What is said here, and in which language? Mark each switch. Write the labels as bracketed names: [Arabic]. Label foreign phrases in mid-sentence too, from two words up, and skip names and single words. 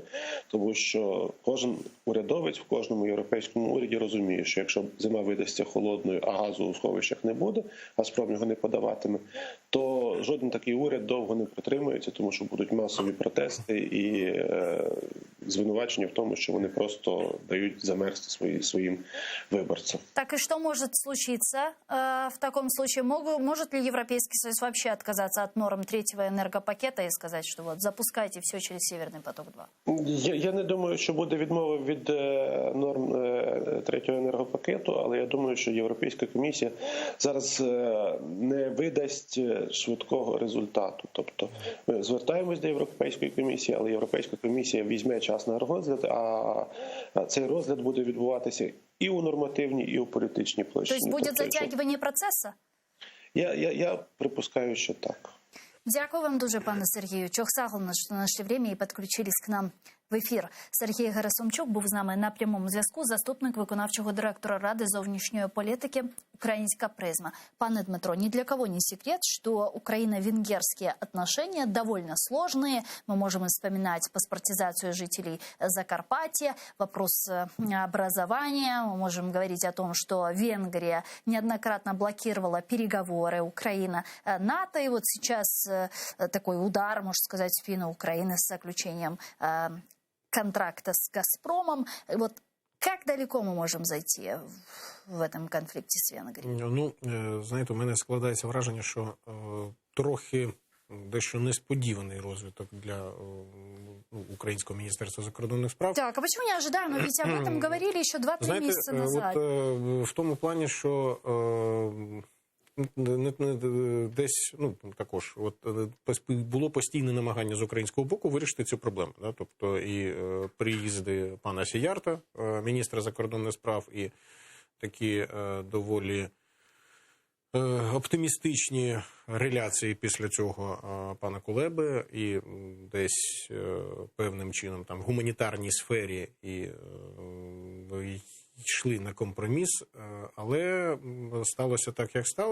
[Ukrainian] тому що кожен урядовець в кожному європейському уряді розуміє, що якщо зима видасться холодною, а газу у сховищах не буде, «Газпром» його не подаватиме, то жоден такий уряд довго не протримується, тому що будуть масові протести і звинувачення в тому, що вони просто дають замерзти своїм виборцам. [Russian] Так и что может случиться в таком случае? Может ли Европейский Союз вообще отказаться от норм третьего энергопакета и сказать, что вот запускайте все через Северный поток-2? [Ukrainian] Я не думаю, що буде відмова від норм третього енергопакету, але я думаю, що Європейська комісія зараз не видасть швидкого результату. Тобто ми звертаємось до Європейської комісії, але Європейська комісія візьме час на розгляд, а цей розгляд буде відбуватися і у нормативній, і у політичній площині. Тобто буде затягування процесу? Я припускаю, що так. Дякую вам дуже, пане Сергію. Чохсагулно, що знайшли время і підключились [Russian] к нам [Ukrainian] в ефір. Сергій Герасимчук був з нами на прямому зв'язку, заступник виконавчого директора Ради зовнішньої політики «Украинская призма». Пане Дмитро, [Russian] ни для кого не секрет, что украино-венгерские отношения довольно сложные. Мы можем вспоминать паспортизацию жителей Закарпатья, вопрос образования. Мы можем говорить о том, что Венгрия неоднократно блокировала переговоры Украина-НАТО. И вот сейчас такой удар, можно сказать, в спину Украины с заключением контракта с «Газпромом». Вот как далеко мы можем зайти в этом конфликте [Ukrainian] з Венгрією? Ну, знаєте, у мене складається враження, що трохи дещо несподіваний розвиток для Українського міністерства закордонних справ. [Russian] Так, а почему неожиданно? Ведь об этом говорили еще 2-3 месяца назад. [Ukrainian] От, в тому плані, що десь, ну, також, от, було постійне намагання з українського боку вирішити цю проблему. [Russian] Да? [Ukrainian] Тобто і приїзди пана Сіярта, міністра закордонних справ, і такі доволі оптимістичні реляції після цього пана Кулеби, і десь певним чином там в гуманітарній сфері і йшли на компроміс, але сталося так, як сталося.